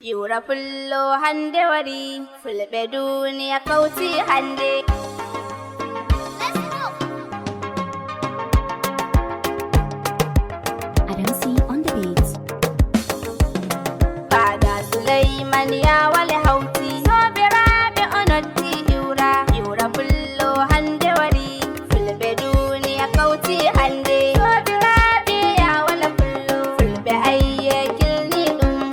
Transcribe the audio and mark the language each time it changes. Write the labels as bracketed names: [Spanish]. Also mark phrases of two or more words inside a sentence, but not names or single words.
[Fula] Yura pullo hande wari, fulɓe duniya kauti hande. [English] Let's go. Adam C on the beat. [Fula] Fada Sulaiman ya wale hauti. Sobiraɓe o noddi Yura. Yura pullo hande wari, fulɓe duniya kauti hande. Sobiraɓe ya wale pullo, fulɓe ayye kilni ɗum.